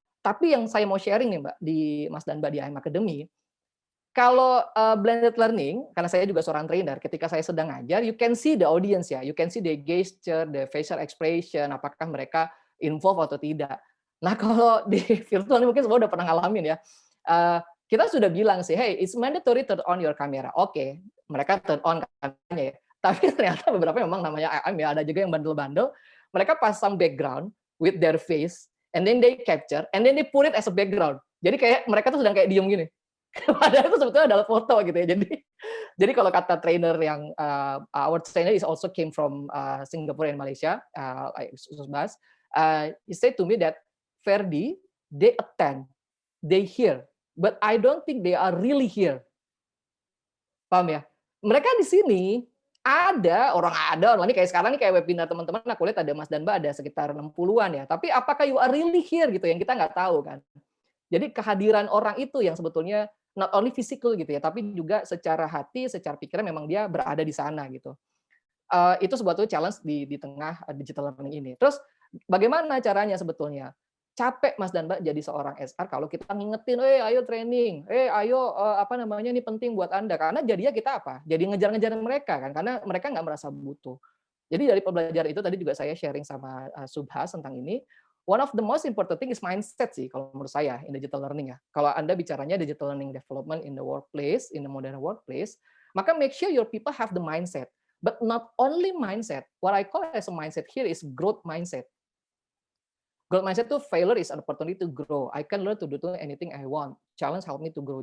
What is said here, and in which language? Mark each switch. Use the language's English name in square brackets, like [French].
[Indonesian] Tapi yang saya mau sharing nih, Mbak, di Mas dan Mbak di IM Academy, kalau blended learning, karena saya juga seorang trainer, ketika saya sedang ngajar, [English] you can see the audience ya, you can see the gesture, the facial expression, [Indonesian] apakah mereka involve atau tidak. Nah, kalau di virtual ini mungkin semua udah pernah ngalamin ya. Kita sudah bilang sih, [English] hey, it's mandatory turn on your camera. [Indonesian] Oke, mereka turn on kameranya ya. Tapi ternyata beberapa memang namanya AM ya, ada juga yang bandel-bandel. Mereka pasang [English] background with their face, and then they capture, and then they put it as a background. [Indonesian] Jadi kayak mereka tuh sedang kayak diem gini. Padahal itu sebetulnya adalah foto gitu ya. Jadi kalau kata trainer yang [English] our trainer is also came from Singapore and Malaysia, Subas, he said to me that Ferdi, they attend, they hear, but I don't think they are really here. [Indonesian] Paham ya? Mereka di sini ada orang ini kayak sekarang nih kayak webinar teman-teman, aku lihat ada Mas dan Mbak ada sekitar 60-an ya. Tapi apakah [English] you are really here [Indonesian] gitu yang kita nggak tahu kan. Jadi kehadiran orang itu yang sebetulnya [English] not only physical [Indonesian] gitu ya, tapi juga secara hati, secara pikiran memang dia berada di sana gitu. Itu sebetulnya challenge di tengah digital learning ini. Terus bagaimana caranya sebetulnya? Capek Mas dan Mbak jadi seorang SR kalau kita ngingetin, ayo training, ayo ini penting buat Anda. Karena jadinya kita apa? Jadi ngejar-ngejar mereka kan, karena mereka nggak merasa butuh. Jadi dari pembelajaran itu tadi juga saya sharing sama Subhas tentang ini. [English] One of the most important thing is mindset [Indonesian] sih kalau menurut saya [English] in digital learning ya. [Indonesian] Kalau Anda bicaranya [English] digital learning development in the workplace, in the modern workplace, maka make sure your people have the mindset. But not only mindset. What I call as a mindset here is growth mindset. Growth mindset itu failure is an opportunity to grow. I can learn to do anything I want. Challenge help me to grow.